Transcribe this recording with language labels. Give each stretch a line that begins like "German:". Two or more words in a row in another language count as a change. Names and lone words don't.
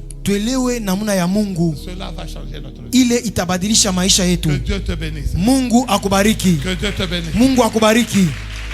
Swahili: Tuelewe namuna ya Mungu.
French: Cela va changer notre vie.
Swahili: Ile itabadilisha maisha yetu.
French: Que Dieu te bénisse.
Swahili: Mungu akubariki.
French: Que Dieu te bénisse.
Swahili: Mungu akubariki.